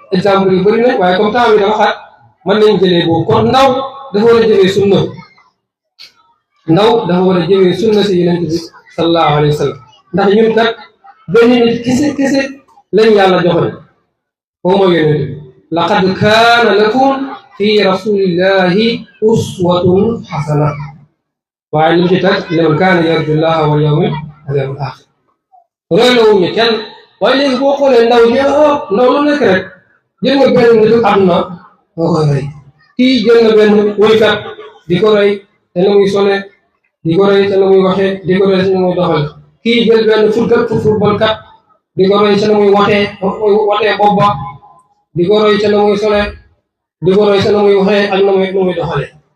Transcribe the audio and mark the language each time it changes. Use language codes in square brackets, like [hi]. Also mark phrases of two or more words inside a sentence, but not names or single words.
[wo] Exemple yu bëri nañ, waaye [fr] comme temps [wo] bi dafa xat, mën nañ jëlee boobu. Kon ndaw dafa war a jëfee sunna. Ndaw dafa war a jëfee sunna si Yonent bi [ar] صلى الله عليه وسلم. [wo] Ndax ñun kat benn nit kese, kese lañ Yàlla joxoon. Moom mooy Yonent bi. [ar] "لقد كان لكم في رسول الله أسوة حسنة." [wo] Waaye li mu ci teg, [ar] "لمن كان يرجو الله واليوم، واليوم الآخر." [wo] Roy la wuñu kenn. Waaye léegi boo xoolee ndaw ñi, ah, ndaw lu nekk rek, jël nga benn nitu àdduna, nga koy roy. Kii jël na benn woykat, di ko roy, te na muy sole, di ko roy, te na muy waxee, di ko roy, te na muy doxale. Kii jël benn football, footballkat, di ko roy, te na muy watee, watee bopp ba, di ko roy, te na muy sole, di ko roy, te na muy waxee, ak na muy, na muy doxale.